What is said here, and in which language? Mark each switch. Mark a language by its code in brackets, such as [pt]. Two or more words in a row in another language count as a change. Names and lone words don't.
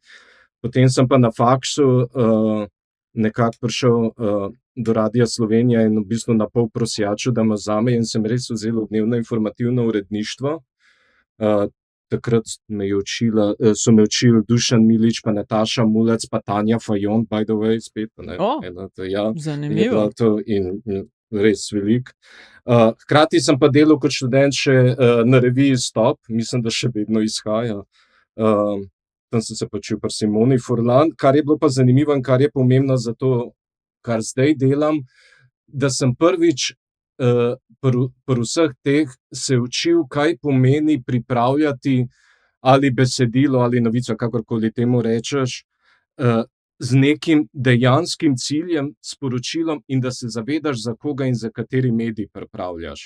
[sl] Potem sem pa na faksu nekako prišel do Radia Slovenija in v bistvu na pol prosjačil, da me vzame, in sem res vzel v dnevno informativno uredništvo. Takrat so me učili Dušan Milič, pa Nataša Mulec, pa Tanja Fajon, [en] by the way, [sl] spet, ne. Ja, in je bilo Zanimivo. to in res veliko. Hkrati sem pa delal kot študent še na reviji Stop, mislim, da še vedno izhaja. Tam sem se pa učil pri Simoni Furlan, kar je bilo pa zanimivo in kar je pomembno za to, kar zdaj delam, da sem prvič pri vseh teh se učil, kaj pomeni pripravljati ali besedilo ali novico, kakorkoli temu rečeš, z nekim dejanskim ciljem, sporočilom, in da se zavedaš, za koga in za kateri medij pripravljaš.